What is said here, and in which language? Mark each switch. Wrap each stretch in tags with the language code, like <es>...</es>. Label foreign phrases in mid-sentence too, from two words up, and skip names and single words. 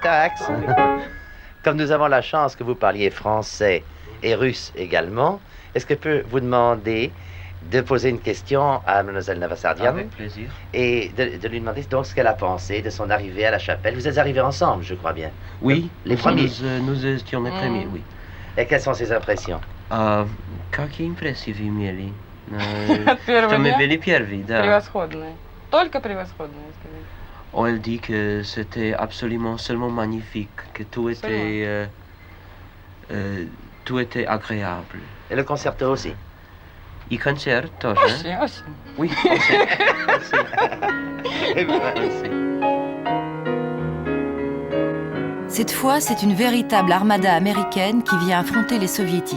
<fr>Axe, comme nous avons la chance que vous parliez français et russe également, est-ce que je peux vous demander de poser une question à Mlle Navasardian? Avec plaisir. Et de lui demander donc ce qu'elle a pensé de son arrivée à la chapelle. Vous êtes arrivés ensemble, je crois bien. Oui, les premiers. Nous étions les premiers, oui. Et quelles sont ses impressions?</fr> <ru>Какие импрессии вы имели? Первый Что мы день? были первые, да. Превосходные. Только превосходные, скажите.</ru> <fr>On elle dit que c'était absolument seulement magnifique, que tout était agréable. Et le concerto aussi?</fr> <ru>И концерт тоже. Очень, очень.</ru> <fr>Oui, Cette fois, c'est une véritable armada américaine qui vient affronter les soviétiques.</fr>